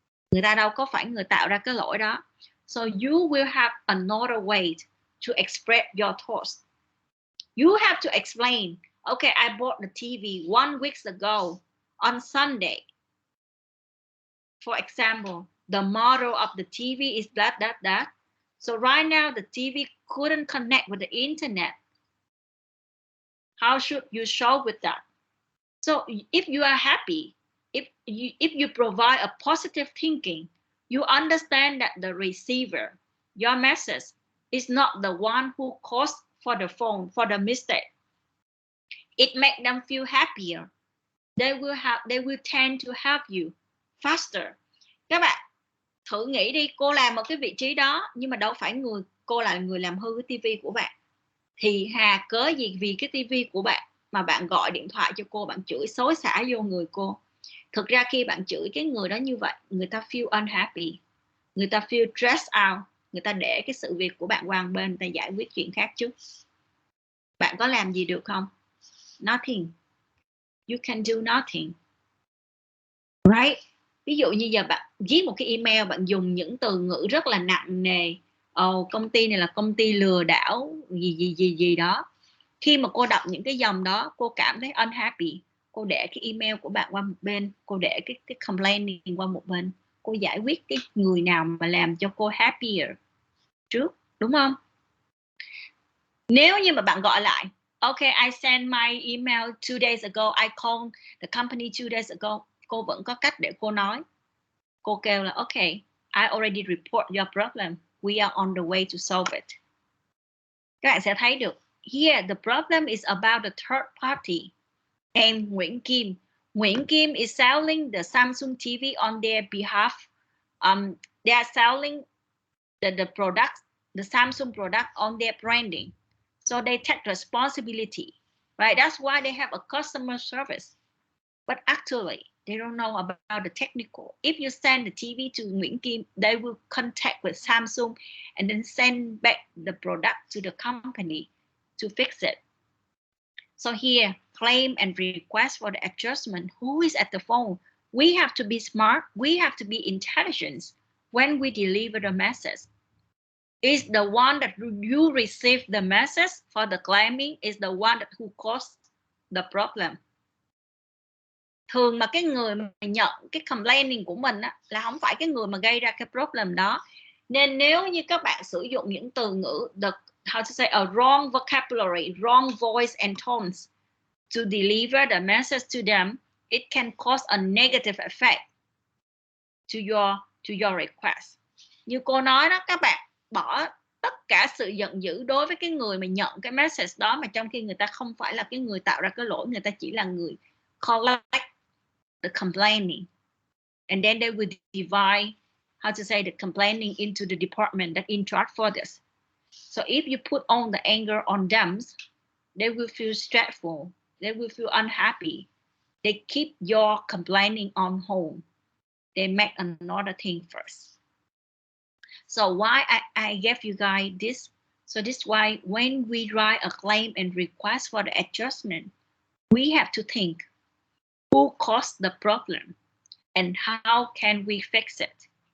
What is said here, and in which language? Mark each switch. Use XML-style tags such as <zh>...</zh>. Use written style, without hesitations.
<vi>Người ta đâu có phải người tạo ra cái lỗi đó.</vi> <en>So you will have another way to express your thoughts. You have to explain, okay, I bought the TV 1 week ago on Sunday. For example, the model of the TV is that. So right now the TV couldn't connect with the internet. How should you show with that? So if you are happy, if you provide a positive thinking, you understand that the receiver, your message, is not the one who caused for the phone, for the mistake. It makes them feel happier. They will tend to help you faster.</en> <vi>Các bạn thử nghĩ đi, cô làm ở cái vị trí đó, nhưng mà đâu phải cô là người làm hư cái tivi của bạn. Thì hà cớ gì vì cái tivi của bạn mà bạn gọi điện thoại cho cô, bạn chửi xối xả vô người cô. Thực ra khi bạn chửi cái người đó như vậy, người ta</vi> <en>feel unhappy,</en> <vi>người ta</vi> <en>feel stressed out,</en> <vi>người ta để cái sự việc của bạn qua một bên, người ta giải quyết chuyện khác trước. Bạn có làm gì được không?</vi> <en>Nothing. You can do nothing. Right?</en> <vi>Ví dụ như giờ bạn viết một cái email, bạn dùng những từ ngữ rất là nặng nề. Công ty này là công ty lừa đảo gì đó. Khi mà cô đọc những cái dòng đó, cô cảm thấy unhappy, cô để cái email của bạn qua một bên, cô để cái complaint qua một bên, cô giải quyết cái người nào mà làm cho cô happier trước, đúng không? Nếu như mà bạn gọi lại,</vi> <en>okay, I sent my email 2 days ago, I called the company 2 days ago,</en> <vi>cô vẫn có cách để cô nói. Cô kêu là</vi> <en>okay, I already report your problem, we are on the way to solve it.</en> <vi>Các bạn sẽ thấy được,</vi> <en>here the problem is about the third party. And Nguyễn Kim is selling the Samsung TV on their behalf. They are selling the products, the Samsung product on their branding. So they take responsibility, right? That's why they have a customer service. but actually they don't know about the technical. If you send the TV to Nguyễn Kim, they will contact with Samsung and then send back the product to the company to fix it. So here, claim and request for the adjustment. Who is at the phone? We have to be smart. We have to be intelligent when we deliver the message. Is the one that you receive the message for the claiming is the one that who caused the problem.</en> <vi>Thường mà cái người mà nhận cái complaining của mình á, là không phải cái người mà gây ra cái problem đó. Nên nếu như các bạn sử dụng những từ ngữ</vi> <en>how to say a wrong vocabulary, wrong voice and tones to deliver the message to them, it can cause a negative effect to your request.</en> <vi>Như cô nói đó, các bạn bỏ tất cả sự giận dữ đối với cái người mà nhận cái message đó, mà trong khi người ta không phải là cái người tạo ra cái lỗi, người ta chỉ là người</vi> <en>collect the complaining, and then they will divide how to say the complaining into the department that in charge for this. So if you put on the anger on them, they will feel stressful, they will feel unhappy, they keep your complaining on hold, they make another thing first. So why I gave you guys this, so this is why when we write a claim and request for the adjustment, we have to think who caused the problem and how can we fix it.</en>